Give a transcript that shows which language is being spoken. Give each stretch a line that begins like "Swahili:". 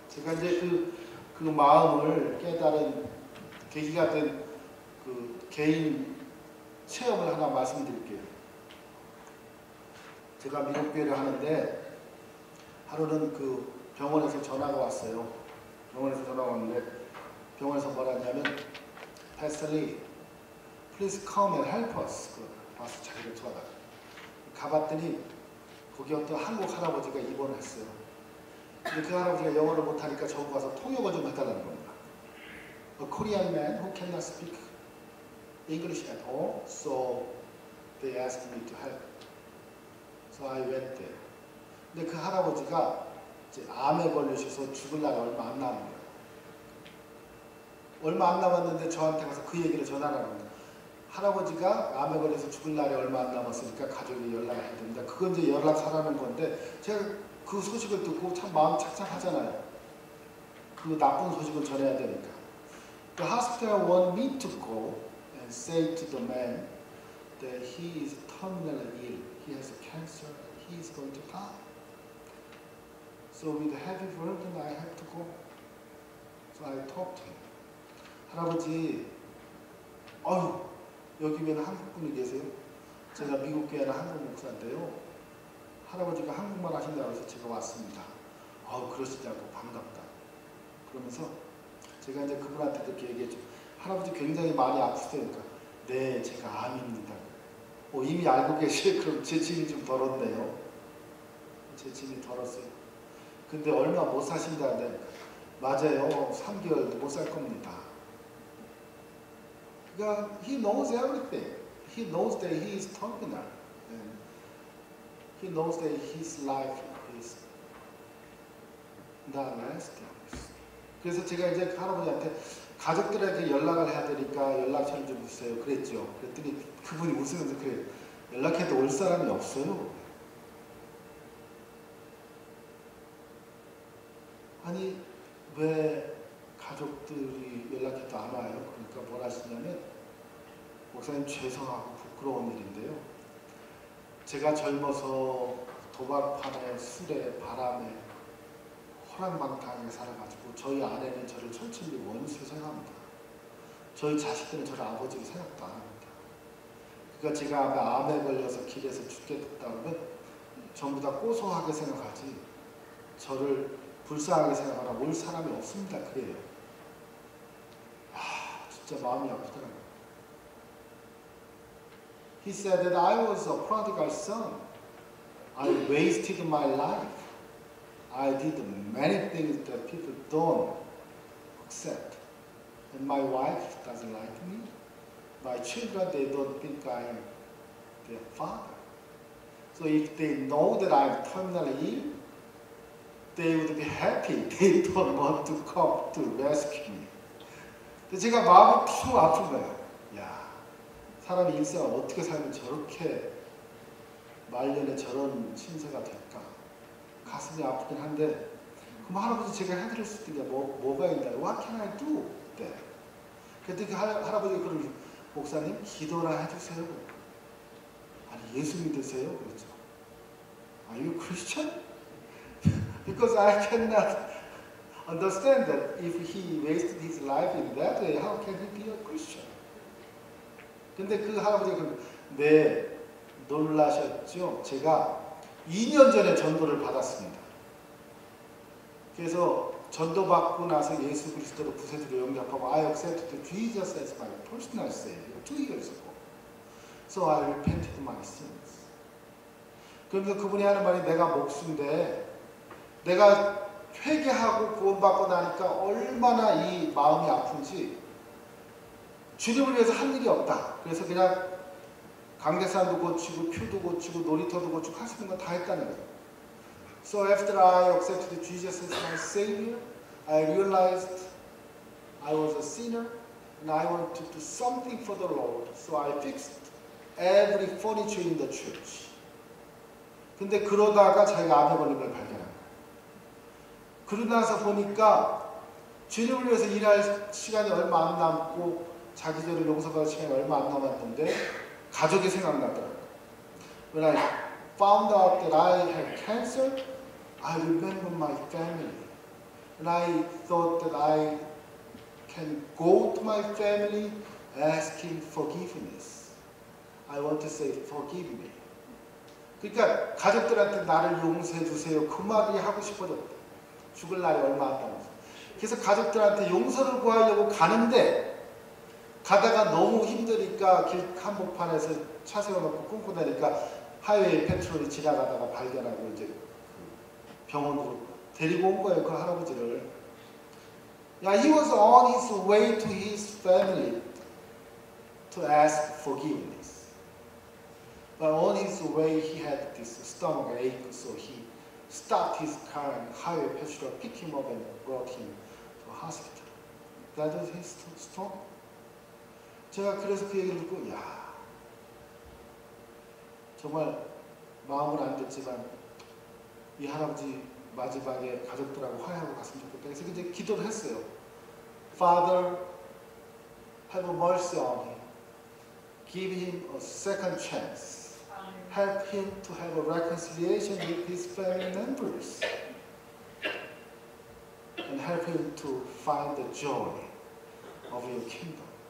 Korean: 제가 이제 그 마음을 깨달은 계기가 된 그 개인 체험을 하나 말씀드릴게요. 제가 미국 교회를 하는데 하루는 그 병원에서 전화가 왔어요. 병원에서 전화가 왔는데 병원에서 뭐라 했냐면
English: Pastor Lee, please come and help us.
Korean: 와서 자기를 도와달라. 가봤더니 거기 어떤 한국 할아버지가 입원을 했어요. 근데 그 할아버지가 영어를 못하니까 저거 가서 통역을 좀 해달라는 겁니다.
English: A Korean man who cannot speak English at all, so they asked me to help. So I went there.
Korean: 근데 그 할아버지가 이제 암에 걸리셔서 죽을 날이 얼마 안 남은 거예요. 얼마 안 남았는데 저한테 가서 그 얘기를 전하라는 거예요. 할아버지가 암에 걸려서 죽을 날이 얼마 안 남았으니까 가족이 연락을 해야 됩니다. 그건 이제 연락하라는 건데 제가 그 소식을 듣고 참 마음 착잡하잖아요. 그 나쁜 소식을 전해야 되니까.
English: The hospital want me to go and say to the man that he is terminally ill. He has cancer. He is going to die. So with a heavy burden, I have to go. So I talked to him.
Korean: 할아버지, 여기면 한국 분이 계세요. 제가 미국 교회는 한국 목사인데요. 할아버지가 한국말 하신다고 해서 제가 왔습니다. 그러시지 않고 반갑다. 그러면서 제가 이제 그분한테 그렇게 얘기했죠. 할아버지 굉장히 많이 아프세요. 그러니까 네, 제가 암입니다. 이미 알고 계시요. 그럼 제 짐이 좀 덜었네요. 제 짐이 덜었어요. 근데 얼마 못 사신다는데 맞아요. 3개월도 못 살 겁니다. 그러니까
English: he knows everything. He knows that he is terminal. And he knows that his life is not lasting.
Korean: 그래서 제가 이제 할아버지한테 가족들에게 연락을 해야 되니까 연락처를 좀 주세요. 그랬죠. 그랬더니 그분이 웃으면서 그래요. 연락해도 올 사람이 없어요. 아니 왜 가족들이 연락해도 안 와요? 그러니까 뭘 하시냐면 목사님 죄송하고 부끄러운 일인데요. 제가 젊어서 도박판에 술에 바람에 호랑방탕하게 살아가지고 저희 아내는 저를 철저히 원수로 생각합니다. 저희 자식들은 저를 아버지로 생각도 안 합니다. 그러니까 제가 암에 걸려서 길에서 죽게 됐다 그러면 전부 다 고소하게 생각하지 저를 불쌍하게 생각하라 올 사람이 없습니다. 그래요. 진짜 마음이 아프더라고요.
English: He said that I was a prodigal son. I wasted my life. I did many things that people don't accept. And my wife doesn't like me. My children, they don't think I am their father. So if they know that I'm terminally ill, they would be happy. They don't want to come to rescue me.
Korean: 근데 제가 마음이 더 아픈 거예요. 야, 사람이 일생을 어떻게 살면 저렇게 말년에 저런 신세가 될까? 가슴이 아프긴 한데 그럼 할아버지 제가 해드릴 수 있는 게 뭐가 있나요?
English: What can I do?
Korean: 네. 그랬더니 할아버지가 그러면 목사님 기도나 해주세요. 아니 예수 믿으세요? 그랬죠.
English: Are you Christian? Because I cannot understand that if he wasted his life in that way, how can he be a Christian?
Korean: 근데 그 할아버지가 네, 놀라셨죠? 제가 2년 전에 전도를 받았습니다. 그래서 전도받고 나서 예수 그리스도로 구세주로 영접하고
English: I accepted Jesus as my personal Savior 2 years ago. So I repented my sins.
Korean: 그러면서 그분이 하는 말이 내가 목수인데 내가 회개하고 구원받고 나니까 얼마나 이 마음이 아픈지 주님을 위해서 한 일이 없다. 그래서 그냥 강대산도 고치고 퓨도 고치고 놀이터도 고치고 할 수 있는 거 다 했다는 거예요.
English: So after I accepted Jesus as my Savior, I realized I was a sinner and I wanted to do something for the Lord. So I fixed every furniture in the church.
Korean: 근데 그러다가 자기가 암에 걸린 걸 발견한 거예요. 그러고 나서 보니까 주님을 위해서 일할 시간이 얼마 안 남고 자기 죄를 용서받을 시간이 얼마 안 남았는데 가족이 생각나더라고요.
English: When I found out that I had cancer, I remember my family. And I thought that I can go to my family asking forgiveness. I want to say forgive me.
Korean: 그러니까 가족들한테 나를 용서해 주세요. 그 말이 하고 싶어졌다. 죽을 날이 얼마 안 남아서. 그래서 가족들한테 용서를 구하려고 가는데 가다가 너무 힘드니까 길 한복판에서 차 세워놓고 끊고 다니까 하이웨이 페트롤이 지나가다가 발견하고 이제 병원으로 데리고 온 거예요. 그 할아버지를.
English: He was on his way to his family to ask forgiveness. But on his way he had this stomach ache, so he stopped his car and highway patrol picked him up and brought him to a hospital. That was his story.
Korean: 제가 그래서 그 얘기를 듣고 야 정말 마음은 안 됐지만 이 할아버지 마지막에 가족들하고 화해하고 갔으면 좋겠다. 그래서 이제 기도를 했어요.
English: Father, have mercy on him. Give him a second chance. Help him to have a reconciliation with his family members. And help him to find the joy of your kingdom.